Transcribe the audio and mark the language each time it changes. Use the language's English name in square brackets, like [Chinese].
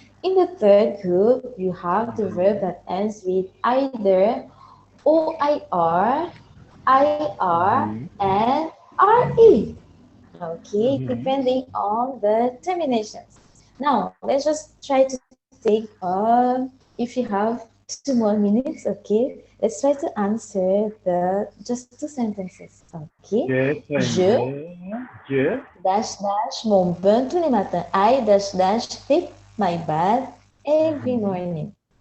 [English] In the third group, you have the verb that ends with either OIR, IR, and RE. Okay, depending on the terminations. Now, let's just try to take, if you have 2 more minutes, okay, let's try to answer just 2 sentences, okay? [French] Je dash mon bain tous les matins. [English] I dash take my bath every morning.